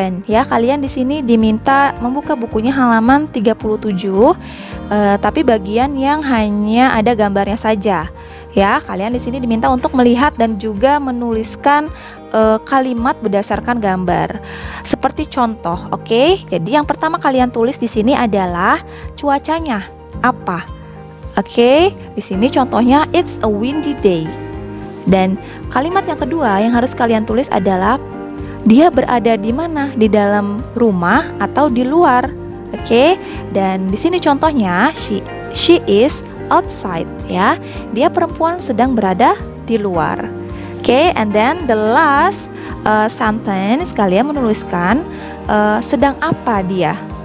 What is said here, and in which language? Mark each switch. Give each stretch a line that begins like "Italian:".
Indonesian: Ya, kalian di sini diminta membuka bukunya halaman 37, tapi bagian yang hanya ada gambarnya saja. Ya, kalian di sini diminta untuk melihat dan juga menuliskan kalimat berdasarkan gambar. Seperti contoh, oke? Jadi yang pertama kalian tulis di sini adalah cuacanya apa? Oke, di sini contohnya
English: it's a windy day.
Indonesian: Dan kalimat yang kedua yang harus kalian tulis adalah dia berada di mana? Di dalam rumah atau di luar? Oke? Dan di sini contohnya
English: she is outside
Indonesian: ya. Dia perempuan sedang berada di luar. Oke,
English: and then the last sentence
Indonesian: kalian menuliskan sedang apa dia.